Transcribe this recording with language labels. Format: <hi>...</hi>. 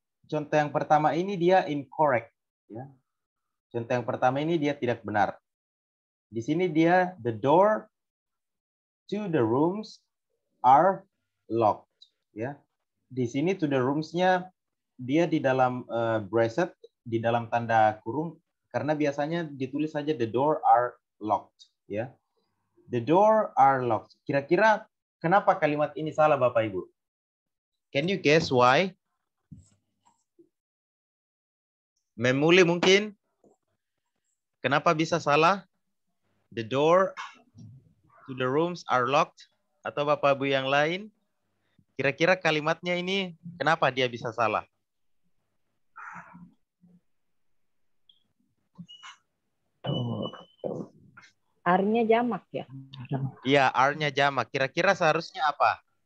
<id>Contoh yang pertama ini dia incorrect, ya. Contoh yang pertama ini dia tidak benar. Di sini dia</id> <en>the door to the rooms are locked, ya.</en> <id>Di sini</id> <en>to the rooms-</en> <id>nya dia di dalam bracket, di dalam tanda kurung, karena biasanya ditulis saja</id> <en>the door are locked,</en> <id>ya.</id> <en>The door are locked.</en> <id>Kira-kira kenapa kalimat ini salah, Bapak Ibu?</id> <en>Can you guess why?</en> <id>Memuli mungkin? Kenapa bisa salah?</id> <en>The door to the rooms are locked.</en> <id>Atau Bapak Ibu yang lain? Kira-kira kalimatnya ini kenapa dia bisa salah? R-nya jamak ya? Iya, R-nya jamak. Kira-kira seharusnya apa?</id>